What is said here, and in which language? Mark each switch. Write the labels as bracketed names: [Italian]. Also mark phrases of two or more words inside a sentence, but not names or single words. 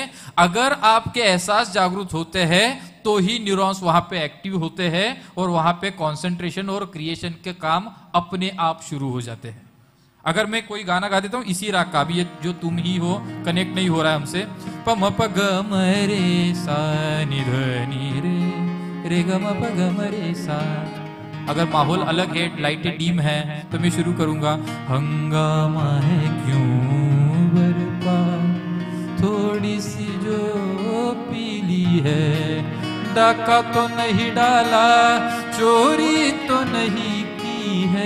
[Hindi] अगर आपके एहसास जागरूक होते हैं तो ही न्यूरॉन्स वहां पे एक्टिव होते हैं और वहां पे कंसंट्रेशन और क्रिएशन के काम अपने आप शुरू हो जाते हैं। अगर मैं कोई गाना गा देता हूं इसी राग का, भी ये जो तुम ही हो कनेक्ट नहीं हो रहा है हमसे, प म प ग म रे सा नि ध नि रे ग म प ग म रे सा। अगर माहौल अलग है, [English] lights dim [Hindi] है, तो मैं शुरू करूंगा, हंगामा है क्यों बरपा, थोड़ी सी जो पीली है, डाका तो नहीं डाला, चोरी तो नहीं की है।